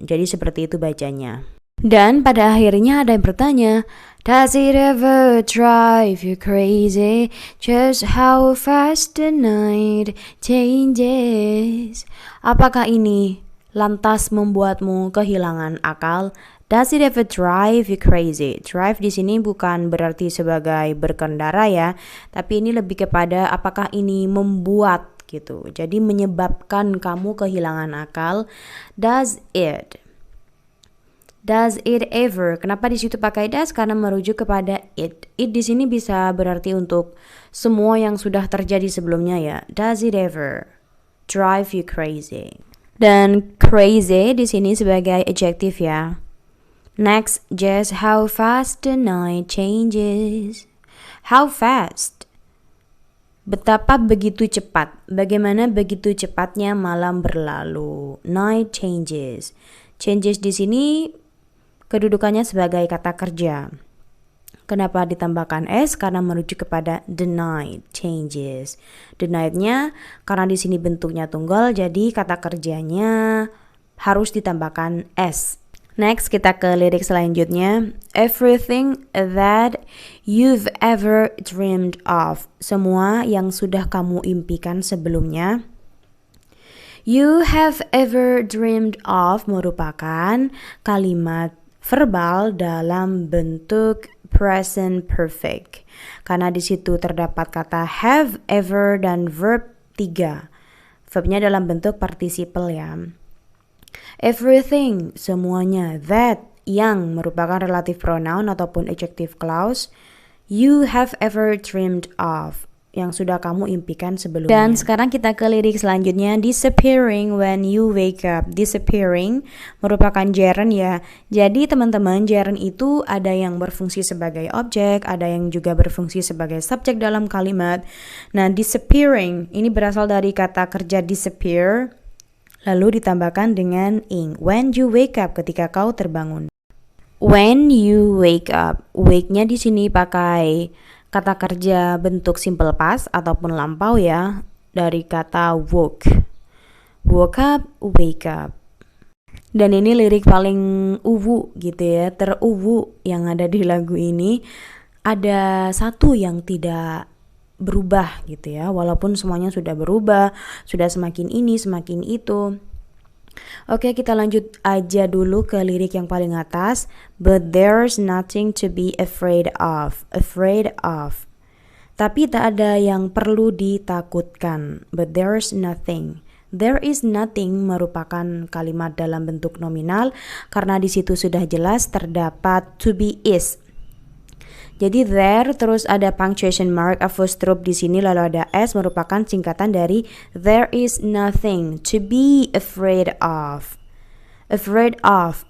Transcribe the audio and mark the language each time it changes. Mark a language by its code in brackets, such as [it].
[id] Jadi seperti itu bacanya. Dan pada akhirnya ada yang bertanya, [en] does it ever drive you crazy just how fast the night changes? [id] Apakah ini lantas membuatmu kehilangan akal? [en] Does it ever drive you crazy? [id] Drive di sini bukan berarti sebagai berkendara ya, tapi ini lebih kepada apakah ini membuat gitu. Jadi menyebabkan kamu kehilangan akal. [en] Does it ever? [id] Kenapa di situ pakai does? Karena merujuk kepada it. It di sini bisa berarti untuk semua yang sudah terjadi sebelumnya ya. [en] Does it ever drive you crazy? [id] Dan crazy di sini sebagai adjective ya. [en] Next, just how fast the night changes. How fast? [id] Betapa begitu cepat. Bagaimana begitu cepatnya malam berlalu. [en] Night changes. [id] Changes di sini kedudukannya sebagai kata kerja. Kenapa ditambahkan s? Karena merujuk kepada [en] the night changes. The night- [id] nya karena di sini bentuknya tunggal, jadi kata kerjanya harus ditambahkan s. Next, kita ke lirik selanjutnya. [en] Everything that you've ever dreamed of. [id] Semua yang sudah kamu impikan sebelumnya. [en] You have ever dreamed of [id] merupakan kalimat verbal dalam bentuk present perfect. Karena di situ terdapat kata have, ever, dan verb 3. Verbnya dalam bentuk participle ya. [en] Everything, [id] semuanya. [en] That, [id] yang merupakan [en] relative pronoun [id] ataupun [en] adjective clause. You have ever dreamed of. [id] yang sudah kamu impikan sebelumnya. Dan sekarang kita ke lirik selanjutnya. [en] Disappearing when you wake up. [id] Disappearing merupakan gerund ya. Jadi teman-teman, gerund itu ada yang berfungsi sebagai objek, ada yang juga berfungsi sebagai subjek dalam kalimat. Nah, disappearing ini berasal dari kata kerja disappear, lalu ditambahkan dengan ing. [en] When you wake up, [id] ketika kau terbangun. When you wake up, wake-nya di sini pakai kata kerja bentuk simple past ataupun lampau ya, dari kata woke. [en] Woke up, wake up. [id] Dan ini lirik paling uwu gitu ya, teruwu yang ada di lagu ini. Ada satu yang tidak berubah gitu ya, walaupun semuanya sudah berubah, sudah semakin ini, semakin itu. Oke, kita lanjut aja dulu ke lirik yang paling atas. [en] But there's nothing to be afraid of. Afraid of. [id] Tapi tak ada yang perlu ditakutkan. [en] But there's nothing. There is nothing [id] merupakan kalimat dalam bentuk nominal karena di situ sudah jelas terdapat [en] to be is. [id] Jadi there, terus ada punctuation mark, apostrophe di sini, lalu ada s merupakan singkatan dari [en] there is nothing to be afraid of. Afraid of.